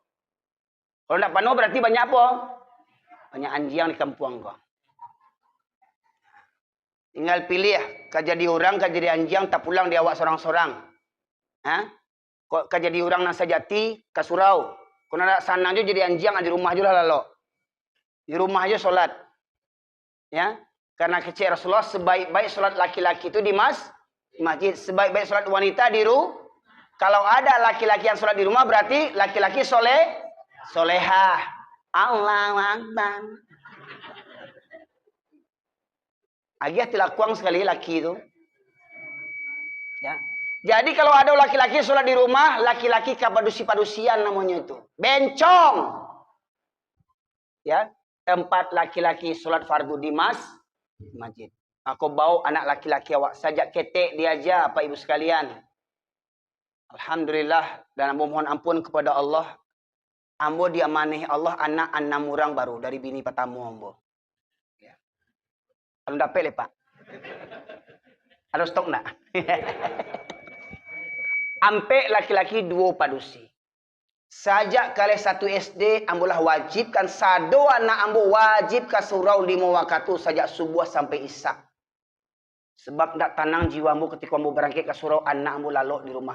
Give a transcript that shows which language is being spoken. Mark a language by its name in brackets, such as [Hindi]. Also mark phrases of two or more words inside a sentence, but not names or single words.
[Indonesian] Kalau ndak panua berarti banyak apa? Banyak anjing di kampung ko. Tinggal pilih ya. [Minangkabau] Kau jadi orang, kau jadi anjing, tak pulang di awak sorang-sorang. Kau jadi orang nang sajati, ke surau. Kau nak sana aja jadi anjing, di rumah aja lah lalu. Di rumah aja solat. [Indonesian] Ya, karena kecil Rasulullah sebaik-baik solat laki-laki itu di masjid, sebaik-baik solat wanita di rumah. Kalau ada laki-laki yang solat di rumah berarti laki-laki solehah. [Arabic] الله أكبر. [Minangkabau] Agih tilakuang sekali laki itu. [Indonesian] Ya. Jadi kalau ada laki-laki sholat di rumah, laki-laki kapadusi-padusian namanya itu. Bencong. Ya. Tempat laki-laki sholat fardu di masjid. [Minangkabau] Aku bawa anak laki-laki awak. Sajak ketek dia aja, Pak Ibu sekalian. [Indonesian] Alhamdulillah. [Minangkabau] Dan ambo mohon ampun kepada Allah. Ambo diamanahi Allah anak 6 orang baru dari bini pertama ambo. [Indonesian] Ya. Kalau dapat Pak. Ada stok enggak? [Minangkabau] Ampe laki-laki 2 padusi. Sajak kali 1 SD, ambolah wajibkan sado anak ambo wajib ke surau 5 waktu sajak subuh sampai isya. Sebab ndak tenang jiwa ambo ketika ambo berangkat ke surau anak ambo lalu di rumah.